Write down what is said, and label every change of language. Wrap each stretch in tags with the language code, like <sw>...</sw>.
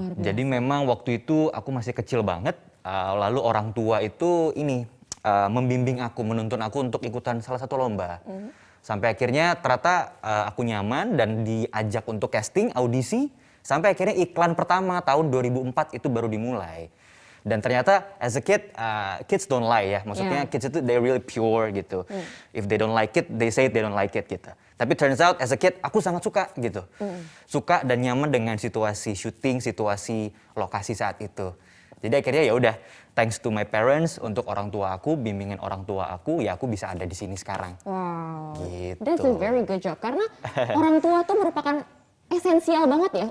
<id>Jadi memang waktu itu aku masih kecil banget. Lalu orang tua itu membimbing aku, menuntun aku untuk ikutan salah satu lomba. Sampai akhirnya ternyata aku nyaman dan diajak untuk casting, audisi. Sampai akhirnya iklan pertama tahun 2004 itu baru dimulai. Dan ternyata</id> <en>as a kid, kids don't lie</en> <id>ya. Maksudnya</id> <en>kids</en> <id>itu</id> <en>they really pure</en> <id>gitu.</id> <en>If they don't like it, they say they don't like it</en> <id>gitu. Tapi</id> <en>turns out as a kid</en> <id>aku sangat suka gitu. Suka dan nyaman dengan situasi syuting, situasi lokasi saat itu. Jadi akhirnya ya udah,</id> <en>thanks to my parents,</en> <id>untuk orang tua aku, bimbingan orang tua aku, ya aku bisa ada di sini sekarang.</id> <en>Wow,</en> <id>Gitu.</id> <en>that's a very good job.</en> <id>Karena orang tua tuh merupakan esensial banget ya</id>